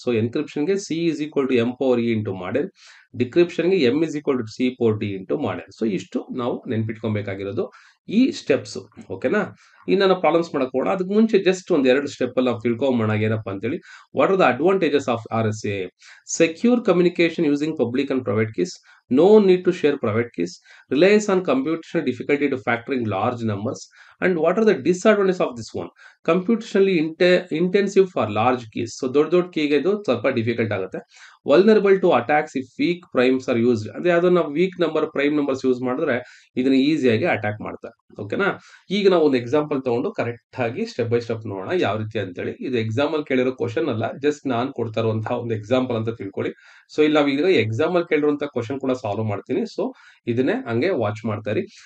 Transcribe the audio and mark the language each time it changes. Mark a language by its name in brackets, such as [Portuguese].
[English] So ಎನ್ಕ್ರಿಪ್ಷನ್ಗೆ C is equal to M power E into mod n, ಡಿಕ್ರಿಪ್ಷನ್ಗೆ M is equal to C power D into mod n. [Kannada] So ಇಷ್ಟು ನಾವು ನೆನ್ಪಿಟ್ಕೊಬೇಕಾಗಿರೋದು ಈ steps. ಓಕೆನಾ? ಇನ್ನು ನಾನು problems ಮಾಡಕ್ ಹೋಗೋಣ. ಅದಕ್ಕೆ ಮುಂಚೆ ಜಸ್ಟ್ ಒಂದ್ ಎರಡು ಸ್ಟೆಪ್ ಅಲ್ಲಿ ನಾವು ತಿಳ್ಕೊಂಬೋಣ ಏನಪ್ಪಾ ಅಂತೇಳಿ. [English] What are the advantages of RSA? Secure communication using public and private keys, no need to share private keys, relies on computational difficulty to factoring large numbers. And what are the disadvantages of this one? Computationally intensive for large keys. [Kannada] So ದೊಡ್ಡ ಕೀಗೆ ಇದು ಸ್ವಲ್ಪ difficult ಆಗುತ್ತೆ. [English] Vulnerable to attacks if weak primes are used. [Kannada] ಅಂದ್ರೆ ಯಾವ್ದನ್ನ weak number prime numbers use ಮಾಡಿದ್ರೆ ಇದನ್ನ ಈಸಿಯಾಗಿ attack ಮಾಡ್ತಾರೆ. ಓಕೆನಾ? ಈಗ ನಾವು ಒಂದು ಎಕ್ಸಾಂಪಲ್ ತಗೊಂಡು ಕರೆಕ್ಟ್ ಆಗಿ ಸ್ಟೆಪ್ ಬೈ ಸ್ಟೆಪ್ ನೋಡೋಣ ಯಾವ ರೀತಿ ಅಂತೇಳಿ. ಇದು ಎಕ್ಸಾಮ್ ಅಲ್ಲಿ ಕೇಳಿರೋ ಕ್ವಶನ್ ಅಲ್ಲ, ಜಸ್ಟ್ ನಾನ್ ಕೊಡ್ತಾ ಇರುವಂತಹ ಒಂದು ಎಕ್ಸಾಂಪಲ್ ಅಂತ ತಿಳ್ಕೊಳ್ಳಿ. ಸೊ ಇಲ್ಲಿ ನಾವು ಈಗ ಎಕ್ಸಾಮ್ ಅಲ್ಲಿ ಕೇಳಿರುವಂತಹ ಕ್ವಶನ್ ಕೂಡ ಸಾಲ್ವ್ ಮಾಡ್ತೀನಿ. ಸೊ ಇದನ್ನೇ ಹಂಗೆ ವಾಚ್ ಮಾಡ್ತಾ ಇರಿ.